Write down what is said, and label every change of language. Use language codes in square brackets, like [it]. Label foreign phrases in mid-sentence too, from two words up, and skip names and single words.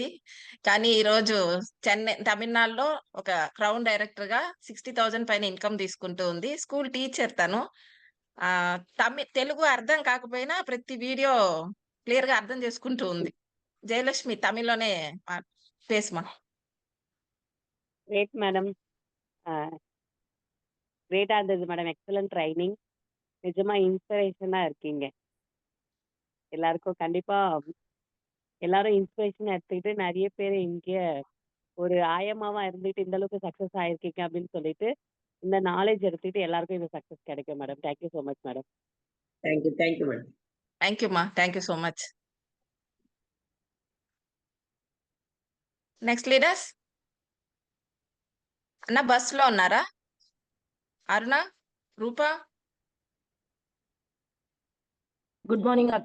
[te] కానీ ఈరోజు తమిళనాడులో ఒక [en] crown director [te] గా 60,000 పైన ఇన్కమ్ తీసుకుంటూ ఉంది. [en] school teacher [te] తను. తెలుగు అర్థం కాకపోయినా ప్రతి వీడియో క్లియర్ గా అర్థం చేసుకుంటూ ఉంది. జయలక్ష్మి తమిళ్లోనే పేసుమా. [en] Great madam. [ta] கிரேட்டா இருந்தது [en] madam. Excellent training. [ta] நிஜமா இன்ஸ்பிரேஷனா இருக்கீங்க. எல்லாருக்கும் கண்டிப்பா எல்லாரும் இன்ஸ்பிரேஷன் எடுத்துக்கிட்டு நிறைய பேர் இங்க ஒரு ஆயமாவா இருந்துட்டு இந்த அளவுக்கு சக்சஸ் ஆயிருக்கீங்க அப்படின்னு சொல்லிட்டு இந்த நாலேஜ் எடுத்துக்கிட்டு எல்லாருக்கும் இந்த சக்சஸ் கிடைக்கும் மேடம். [en] Thank you so much madam. Thank you. Thank you madam. Thank you ma. Thank you so much. Next leaders [te] అన్న బస్ లో ఉన్నారా? [en] అరుణ, రూపా. Good morning అక్క.